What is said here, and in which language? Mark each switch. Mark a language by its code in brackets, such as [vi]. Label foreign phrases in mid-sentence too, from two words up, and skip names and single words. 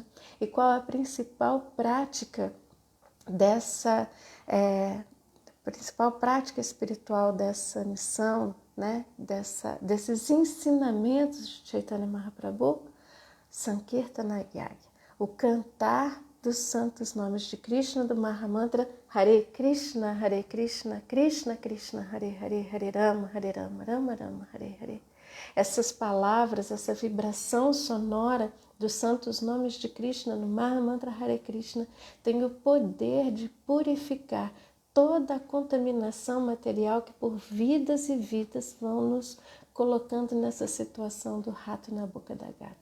[pt] E qual a principal prática principal prática espiritual dessa missão, né? Desses ensinamentos de Chaitanya Mahaprabhu? [sa] Sankirtana Yagya, [pt] o cantar dos santos nomes de Krishna, do Mahamantra [sa] Hare Krishna, Krishna Krishna, Hare Hare, Hare Rama, Rama Rama, Hare Hare. [pt] Essas palavras, essa vibração sonora dos santos nomes de Krishna no Mahamantra Hare Krishna tem o poder de purificar toda a contaminação material que por vidas e vidas vão nos colocando nessa situação do rato na boca da gata.